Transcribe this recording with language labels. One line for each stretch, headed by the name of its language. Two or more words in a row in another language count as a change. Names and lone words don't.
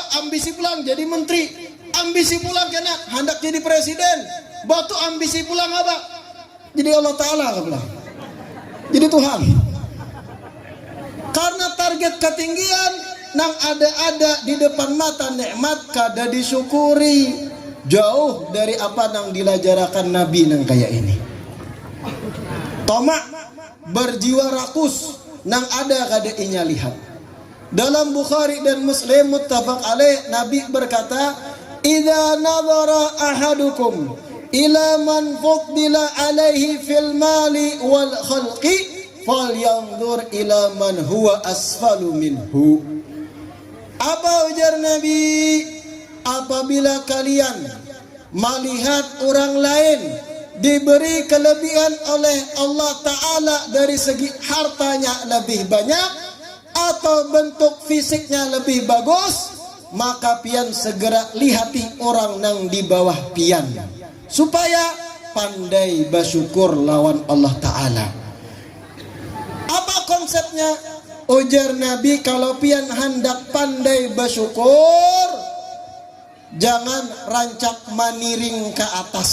Banjar: Ambisi pulang jadi menteri. Ambisi pulang kena hendak jadi presiden. Batu ambisi pulang apa? Jadi Allah Ta'ala apa? Jadi Tuhan. Karena target ketinggian nang ada di depan mata nikmat kada disyukuri. Jauh dari apa nang dilajarakan Nabi nang kayak ini. Tomak berjiwa rakus nang ada kada inya lihat.
Indonesian: Dalam Bukhari dan Muslim
Arabic: متفق عليه,
Indonesian: Nabi berkata,
Arabic: "إذا نظر أحدكم إلى من فضل عليه في المال والخلق فلينظر إلى من هو أسفل منه."
Indonesian: Apa ujar Nabi? Apabila kalian melihat orang lain diberi kelebihan oleh Allah Ta'ala dari segi hartanya lebih banyak atau bentuk fisiknya lebih bagus,
Banjar: maka pian segera lihati orang nang di bawah pian supaya pandai bersyukur lawan Allah Ta'ala. Apa konsepnya? Ujar Nabi, kalau pian hendak pandai bersyukur, jangan rancak maniring ke atas.